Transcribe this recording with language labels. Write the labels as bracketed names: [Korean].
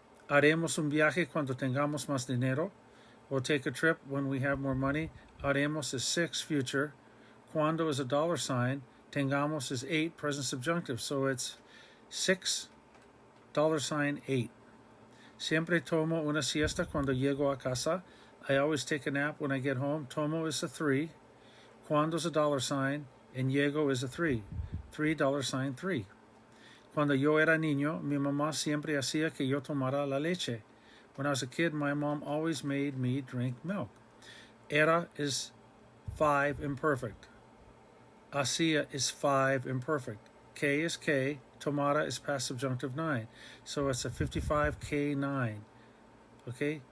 [Spanish] Haremos un viaje cuando tengamos más dinero. [English] We'll take a trip when we have more money. Haremos is 6, future. Cuando is a dollar sign. Tengamos is 8, present subjunctive. So it's 6, dollar sign 8. [Spanish] Siempre tomo una siesta cuando llego a casa. [English] I always take a nap when I get home. Tomo is a 3. Cuando is a dollar sign. And llego is a 3. 3, dollar sign 3. [Spanish] Cuando yo era niño, mi mamá siempre hacía que yo tomara la leche. [English] When I was a kid, my mom always made me drink milk. Era is 5 imperfect. Hacía is 5 imperfect. K is K. Tomara is past subjunctive 9. So it's a 55K9. Okay?